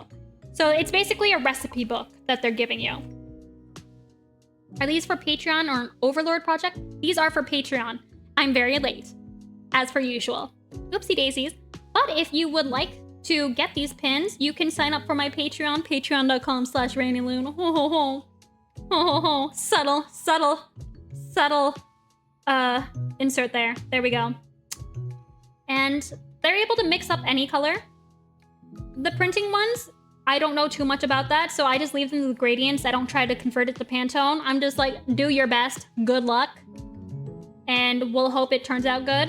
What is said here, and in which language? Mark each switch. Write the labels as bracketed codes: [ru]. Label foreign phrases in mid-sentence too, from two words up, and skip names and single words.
[en] So it's basically a recipe book that they're giving you. Are these for Patreon or an Overlord project? These are for Patreon. I'm very late, as per usual. Oopsie daisies. But if you would like to get these pins, you can sign up for my Patreon, patreon.com/rainylune. Ho ho ho. Ho ho ho. Subtle, subtle, subtle insert there. There we go. And they're able to mix up any color. The printing ones, I don't know too much about that, so I just leave them with gradients. I don't try to convert it to Pantone. I'm just like, do your best, good luck, and we'll hope it turns out good.